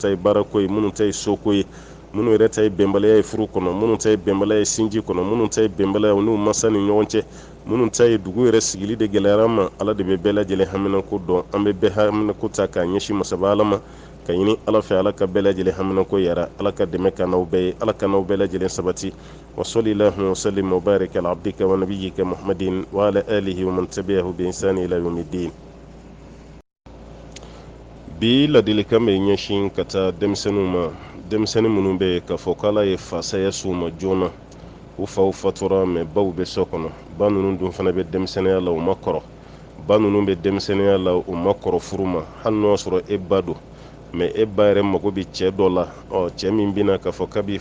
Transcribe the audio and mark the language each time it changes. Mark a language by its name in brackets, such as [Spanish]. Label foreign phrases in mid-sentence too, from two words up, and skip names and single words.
[Bambara] ta ye baarako ye minnu ta ye soko ye minnu yɛrɛ ta ye bɛnbaliya ye furu kɔnɔ minnu ta ye bɛnbaliya ye sinji kɔnɔ minnu ta ye bɛnbaliya ye n'u mansa ni ɲɔgɔn cɛ minnu ta ye dugu yɛrɛ sigili de gɛlɛyara an ma ala de bɛ bɛɛ lajɛlen haminanko dɔn an bɛ bɛɛ haminanko ta k'a ɲɛsin masaba ala ma ka ɲini ala fɛ ala ka bɛɛ lajɛlen haminanko yara ala ka dɛmɛ ka n'aw bɛɛ ye ala ka n'aw bɛɛ lajɛlen sabati [Arabic] وصلى الله وسلم وبارك على عبدك ونبيك محمد وعلى آله ومن تبعه بإحسان إلى يوم الدين [Bambara] bi ladilikan bɛ ɲɛsin ka taa denmisɛnninw ma denmisɛnnin minnu bɛ yen k'a fɔ k'ala ye fasaya s'u ma joona u faw fatura mɛ baw bɛ so kɔnɔ ba ninnu dun fana bɛ denmisɛnninya la u ma kɔrɔ ba ninnu bɛ denmisɛnninya la u ma kɔrɔ furu ma hali n'o sɔrɔ e ba don mais e ba yɛrɛ mago bɛ cɛ dɔ la cɛ min bɛna k'a fɔ k'a b'i